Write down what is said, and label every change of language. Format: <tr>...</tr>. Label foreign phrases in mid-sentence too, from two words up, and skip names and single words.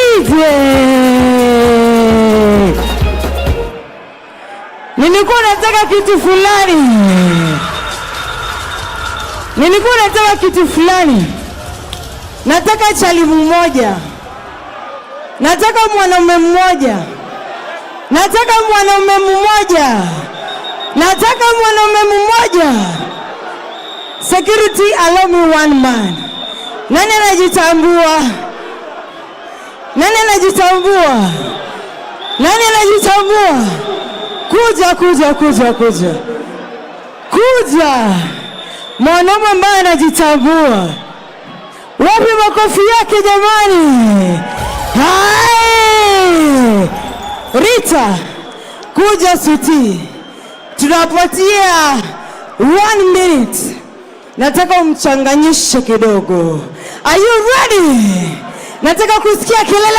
<sw>Nilikuwa nataka kitu fulani. Nataka chalimu mmoja. Nataka mwanaume mmoja.</sw> <en>Security, allow me one man.</en> <sw>Nani anajitambua? Kuja. Mwanaume ambaye anajitambua. Wapi makofi yake jamani? Hai! Rita, kuja suti. Tunapatia 1 minute. Nataka umchanganyishe kidogo.</sw> <en>Are you ready?</en> <sw>Nataka kusikia kelele.</sw>